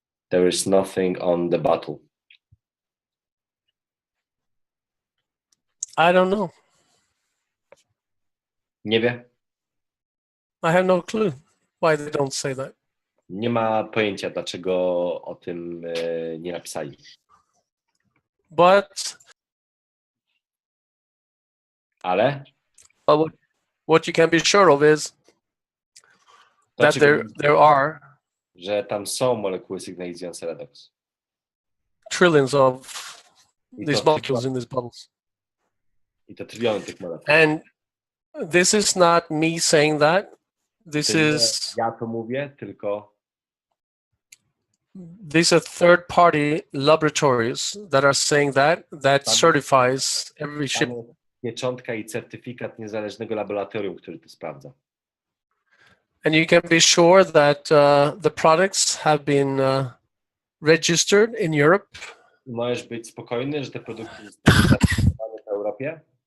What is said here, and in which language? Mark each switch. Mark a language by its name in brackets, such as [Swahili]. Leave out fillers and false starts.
[English] There is nothing on the bottle. I don't know. [Polish] Nie wie? [English] I have no clue why they don't say that. [Polish] Nie ma pojęcia, dlaczego o tym nie napisali. [English] But what you can be sure of is that there are [Polish] że tam są molekuły sygnalizujące redoks. [English] trillions of these molecules in these bubbles. [Polish] I to tryliony tych molekul. [English] And this is not me saying that. This [Polish] To nie [English] is [Polish] ja to mówię, tylko [English] these are third-party laboratories that are saying that certifies every ship. [Polish] tam jest pieczątka i certyfikat niezależnego laboratorium, który to sprawdza. [English] And you can be sure that the products have been registered in Europe. [Polish] I możesz być spokojny, że te produkty zostały zarejestrowane w Europie.